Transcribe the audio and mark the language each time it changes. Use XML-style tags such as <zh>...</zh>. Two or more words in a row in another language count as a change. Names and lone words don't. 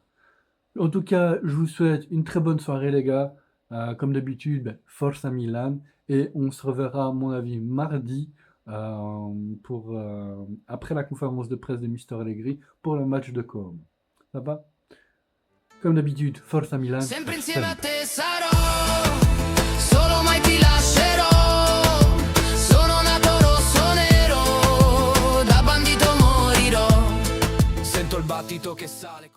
<fr>En tout cas, je vous souhaite une très bonne soirée les gars. Comme d'habitude,</fr> <it>Forza Milan.</it> <fr>Et on se reverra à mon avis mardi après la conférence de presse de Mister Allegri pour le match de Como. Ça va? Comme d'habitude,</fr> <it>Forza Milan. Sempre insieme a te sarò, solo mai ti lascerò. Sono nato rosso nero, da bandito morirò. Sento il battito che sale.</it>